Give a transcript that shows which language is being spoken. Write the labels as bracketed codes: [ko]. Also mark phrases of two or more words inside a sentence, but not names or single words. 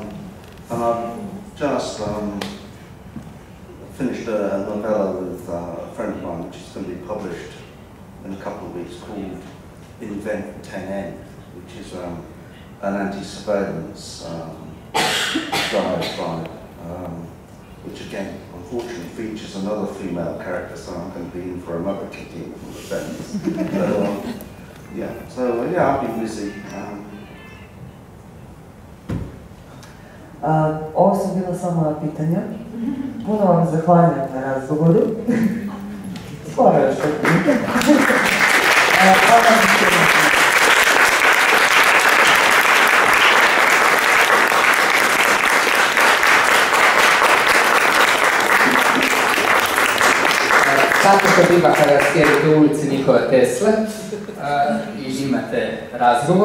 [en] And I've just finished a novella with a friend of mine, which is going to be published in a couple of weeks, called Invent 10N, which is an anti-surveillance diatribe, which again, unfortunately, features another female character, so I'm going to be in for another kicking from the fence. So I've been busy. [hr] Ovo su bila samo moja pitanja. Puno vam zahvaljujem na razgovoru. Skoro još pitanje. Tako to biva kada sjedite u ulici Nikole Tesle i imate razgovor.